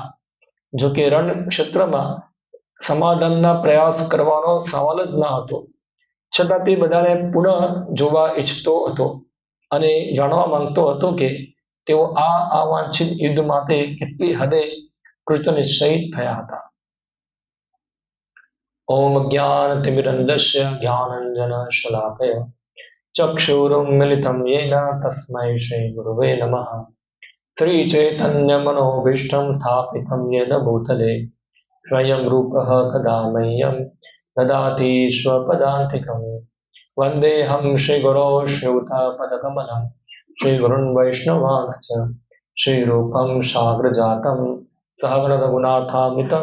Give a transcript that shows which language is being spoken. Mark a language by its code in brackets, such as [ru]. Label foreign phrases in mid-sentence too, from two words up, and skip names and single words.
[gu] જો કે રણ ક્ષેત્રમાં સમાધાનના પ્રયાસ કરવાનો સવાલ જ ન હતો, છતાં તે બધાને પુનઃ જોવા ઈચ્છતો હતો અને જાણવા માંગતો હતો કે તેઓ આ અવાંછિત યુદ્ધ માટે કેટલી હદે કૃતનિશ્ચયી થયા હતા. [sa] ओम् ज्ञानतिमिरान्धस्य ज्ञानाञ्जन शलाकया चक्षुरुन्मीलितं येन तस्मै श्री गुरुवे नमः. श्रीचैतन्यमनोभीष्टं स्थापितं येन भूतले स्वयं रूपः कदा मह्यं ददाति स्वपदान्तिकं. वन्देऽहं श्रीगुरो श्रीयुतपदकमलं श्रीगुरुन् वैष्णवांश्च श्रीरूपं साग्रजातं सहगणरघुनाथामितं